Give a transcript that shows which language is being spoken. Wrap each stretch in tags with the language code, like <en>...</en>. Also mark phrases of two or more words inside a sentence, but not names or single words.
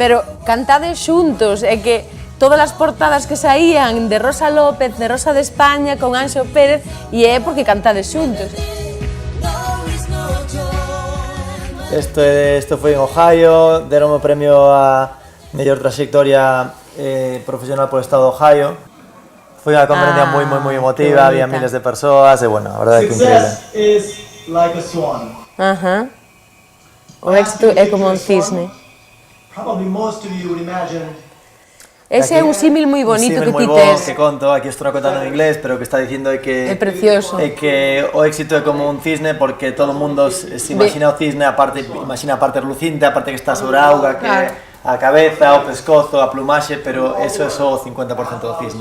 <gl>Pero cantades xuntos, é que todas as portadas que saían de Rosa López, de Rosa de España, con Anxo Pérez, e é porque cantades xuntos. Esto foi en Ohio, deron o premio a mellor trayectoria profesional por estado de Ohio. Foi unha conferencia moi emotiva, había miles de persoas e, bueno, a verdade é que increíble.</gl> <en>Success is like a swan.</en> <gl>Ajá. O éxito é como un cisne.</gl> <en>Probably most of you would imagine</en> <gl>Ese é un símil moi bonito que ti tes. tes. Que conto, aquí estou contando en inglés, pero o que está dicindo é que... É precioso. É que o éxito é como un cisne porque todo o mundo se imagina o cisne, imagina a parte relucinte, a parte que está sobre a auga, que a cabeza, o pescozo, a plumaxe, pero eso é só o 50% do cisne.</gl>